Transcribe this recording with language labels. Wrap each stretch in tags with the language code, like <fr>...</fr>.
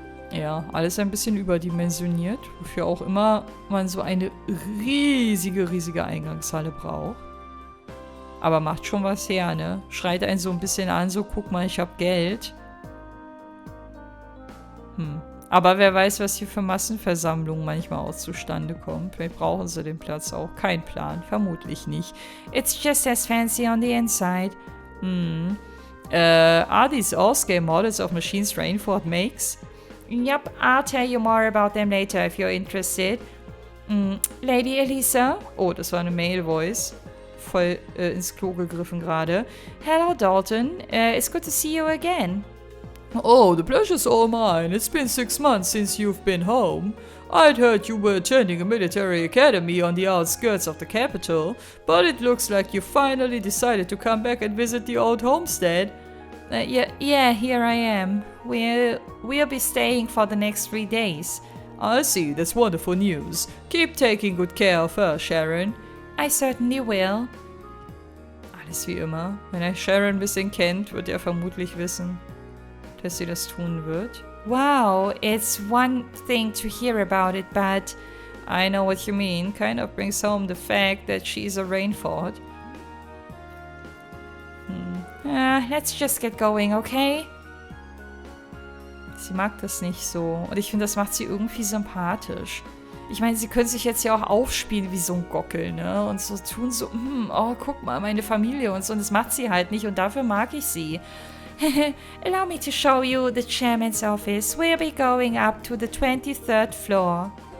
<de>Ja, alles ein bisschen überdimensioniert, wofür auch immer man so eine riesige Eingangshalle braucht. Aber macht schon was her, ne? Schreit einen so ein bisschen an, so guck mal, ich hab Geld. Aber wer weiß, was hier für Massenversammlungen manchmal auch zustande kommen. Vielleicht brauchen sie den Platz auch. Kein Plan. Vermutlich nicht.</de> <en>It's just as fancy on the inside. Are these all scale models of machines Rainford makes? Yup, I'll tell you more about them later if you're interested. Lady Elisa?</en> <de>Oh, das war eine Male-Voice. Voll ins Klo gegriffen gerade.</de> <en>Hello, Dalton. It's good to see you again. Oh, the pleasure's all mine. It's been 6 months since you've been home. I'd heard you were attending a military academy on the outskirts of the capital, but it looks like you finally decided to come back and visit the old homestead. Yeah, here I am. We'll be staying for the next 3 days. I see, that's wonderful news. Keep taking good care of her, Sharon. I certainly will.</en> <de>Alles wie immer. Wenn er Sharon ein bisschen kennt, wird er vermutlich wissen, dass sie das tun wird.</de> <en>Wow, it's one thing to hear about it, but I know what you mean. Kind of brings home the fact that she's a Rainford. Let's just get going, okay?</en> <de>Sie mag das nicht so. Und ich finde, das macht sie irgendwie sympathisch. Ich meine, sie können sich jetzt ja auch aufspielen wie so ein Gockel, ne? Und so tun so, oh, guck mal, meine Familie und so. Und das macht sie halt nicht und dafür mag ich sie.</de> <en>Allow me to show you the chairman's office. We'll be going up to the 23rd floor.</en>